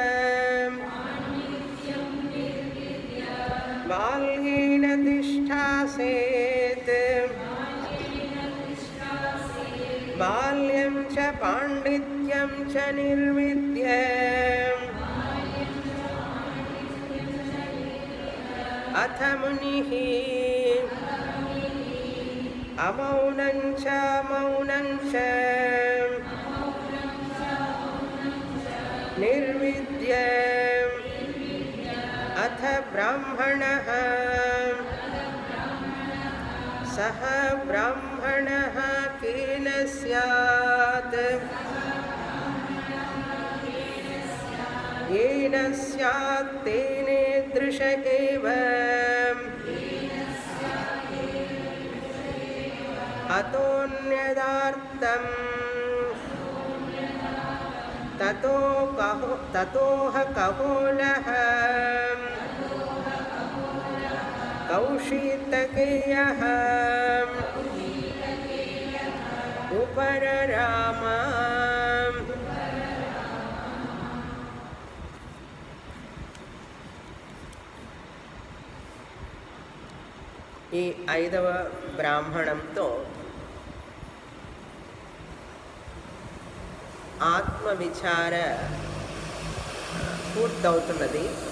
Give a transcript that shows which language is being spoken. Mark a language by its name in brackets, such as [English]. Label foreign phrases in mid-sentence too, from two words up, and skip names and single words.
[Sanskrit] బాల్యేన తిష్ఠాసేత్ బాల్యం చ పాండిత్యం చ నిర్విద్య అథ మునిః అమౌనం చ మౌనం చ నిర్విద్య అథ బ్రాహ్మణః సహ బ్రాహ్మణః కేన స్యాత్ येन स्यात् तेनेदृश एव अतोऽन्यदार्थं ततोह कहोलः कौशीतकेयः उपरराम. [Telugu] ఈ 5వ బ్రాహ్మణంతో ఆత్మవిచార పూర్తవుతున్నది.